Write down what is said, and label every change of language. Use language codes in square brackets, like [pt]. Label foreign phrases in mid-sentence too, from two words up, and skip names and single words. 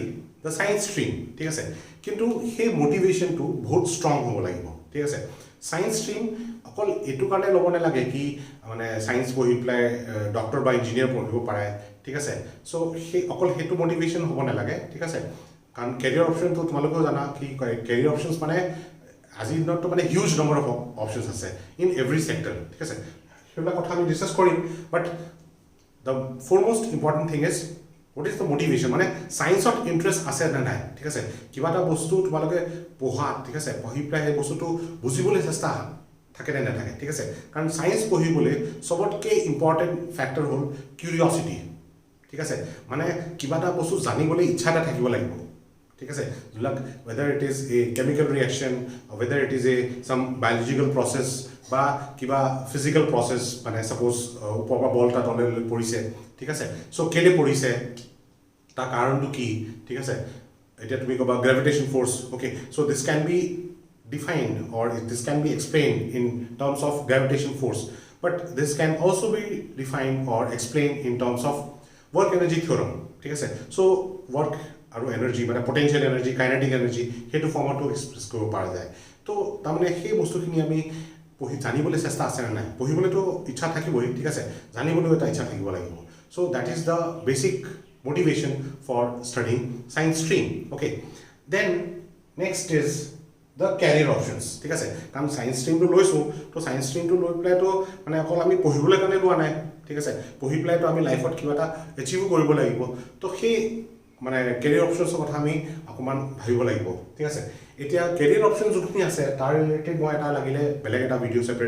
[en] the science stream [as] ঠিক আছে কিন্তু সেই মটিভেশ্যনটো বহুত ষ্ট্ৰং হ'ব লাগিব ঠিক আছে [en] science stream [as] অকল এইটো কাৰণে ল'ব নালাগে কি মানে ছায়েন্স পঢ়ি পেলাই ডক্টৰ বা ইঞ্জিনিয়াৰ পঢ়িব পাৰে ঠিক আছে চ' সেই অকল সেইটো মটিভেশ্যন হ'ব নালাগে ঠিক আছে কাৰণ [en] career optionটো [as] তোমালোকেও জানা কি কয় [en] career options [as] মানে আজিৰ দিনততো মানে [en] huge number of options আছে in every sector [as] ঠিক আছে সেইবিলাক কথা আমি ডিছকাছ কৰিম বাট [en] the foremost important thing is what is the motivation [as] মানে ছায়েন্সত ইণ্টাৰেষ্ট আছে নে নাই ঠিক আছে কিবা এটা বস্তু তোমালোকে পঢ়া ঠিক আছে পঢ়ি পেলাই সেই বস্তুটো বুজিবলৈ চেষ্টা থাকে নে নাথাকে ঠিক আছে কাৰণ ছায়েন্স পঢ়িবলৈ চবতকৈ [en] important factor [as] হ'ল কিউৰিঅচিটি ঠিক আছে মানে কিবা এটা বস্তু জানিবলৈ ইচ্ছা এটা থাকিব লাগিব ঠিক আছে যিবিলাক [en] whether it is a chemical reaction whether it is a some biological process [as] বা কিবা [en] physical process [as] মানে ছাপ'জ ওপৰৰ পৰা বল এটা তললৈ পৰিছে ঠিক আছে চ' কেলৈ পৰিছে তাৰ কাৰণটো কি ঠিক আছে এতিয়া তুমি ক'বা [en] gravitation force okay so this can be defined or this can be explained in terms of gravitational force but this can also be defined or explained in terms of work energy theorem [as] ঠিক আছে [en] so work আৰু energy মানে potential energy kinetic energy [as] হেতু ফৰ্মটো [en] এক্সপ্ৰেছ [as] কৰিব পৰা যায় তো তাৰমানে সেই বস্তুখিনি আমি পঢ়ি জানিবলৈ চেষ্টা আছে নে নাই পঢ়িবলৈতো ইচ্ছা থাকিবই ঠিক আছে জানিবলৈও এটা ইচ্ছা থাকিব লাগিব [en] so that is the basic motivation for studying science stream okay then next is the career options [as] ঠিক আছে কাৰণ [en] science streamটো [as] লৈছোঁ তো [en] science streamটো [as] লৈ পেলাইতো মানে অকল আমি পঢ়িবলৈ কাৰণে লোৱা নাই ঠিক আছে পঢ়ি পেলাইতো আমি লাইফত কিবা এটা এচিভ কৰিব লাগিব তো সেই মানে [en] career optionsৰ [as] কথা আমি অকণমান ভাবিব লাগিব ঠিক আছে এতিয়া [en] career option [as] যোনখিনি আছে তাৰ ৰিলেটেড মই এটা লাগিলে বেলেগ এটা ভিডিঅ' ছেপাৰেট